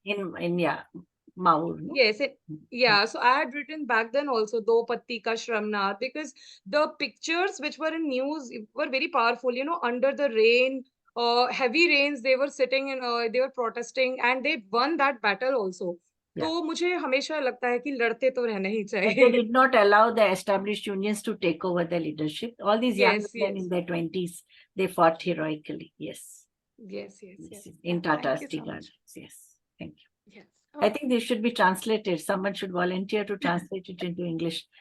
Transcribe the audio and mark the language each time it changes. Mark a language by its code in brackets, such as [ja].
[en] in Maur. No? Yes, so I had written back then also Do Patti Ka Shramnath, because the pictures which were in news were very powerful. Under the rain, heavy rains, they were sitting and they were protesting, and they won that battle also. [hi] तो मुझे हमेशा लगता है कि लड़ते तो रहना ही चाहिए. [en] They did not allow the established unions to take over the leadership. All these young men in their 20s, they fought heroically. Yes. In Tata's tea gardens. Yes. Thank you. Yes. I think they should be translated. Someone should volunteer to translate it into English.